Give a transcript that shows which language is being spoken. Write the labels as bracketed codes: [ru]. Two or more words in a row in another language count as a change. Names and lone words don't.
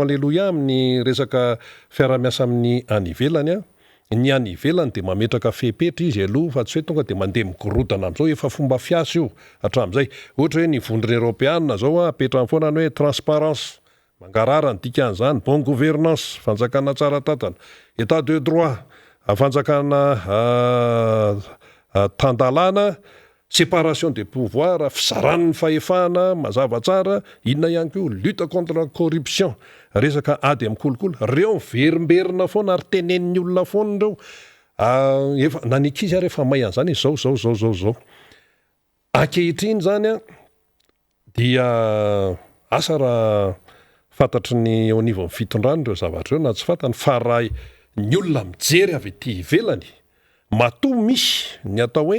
[mg] Alleluia amin'ny resaka fiaramiasa amin'ny any ivelany ny any ivelany de mametraka fepetra izy aloha fa tsy hoe tonga de mandeha migorodana am'izao efa fomba fiasa io hatramin'izay ohatra hoe ny vondrona Europeana zao apetrany foana ny hoe transparence mangarara ny dikan'izany [fr] bon gouvernance [mg] fanjakana tsara tatana [fr] état de droit [mg] fanjakana tandalana [fr] séparation des pouvoirs [mg] fizaran'ny fahefana mazava tsara inona ihany koa [fr] lutte contre la corruption [mg] resaka ady amin'ny kolokolo reo verimberina foana ary tenen'ny olona foana reo efa nanikizy ary efa may an'izany zao ankehitriny zany dia asa raha fantatry ny ao anivon'ny fitondrany reo zavatra reo na tsy fantany fa raha ny olona mijery avy ety ivelany matoa misy ny atao hoe